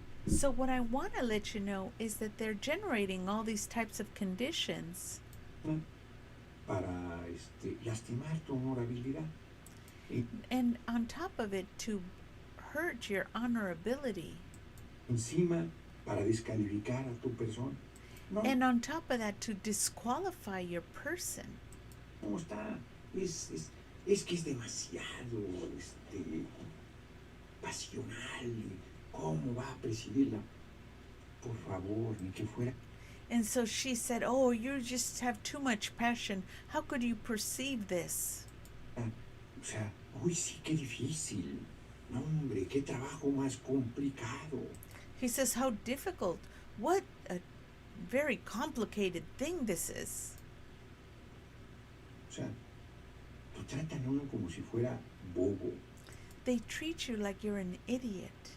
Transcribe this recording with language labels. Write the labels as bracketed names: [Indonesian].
[English] So what I want to let you know is that they're generating all these types of conditions [Spanish] para lastimar tu honorabilidad. [English] and on top of it to hurt your honorability. [Spanish] Encima para descalificar a tu persona. No, [English] And on top of that to disqualify your person. [Spanish] ¿cómo está? Es que es demasiado pasional. ¿Cómo va a presidirla? Por favor, ni que fuera. [English] And so she said, oh, you just have too much passion. How could you perceive this? [Spanish] O sea, uy, sí, qué difícil. No, hombre, qué trabajo más complicado. [English] He says, how difficult. What a very complicated thing this is. [Spanish] O sea, lo tratan a uno como si fuera bobo. [English] They treat you like you're an idiot.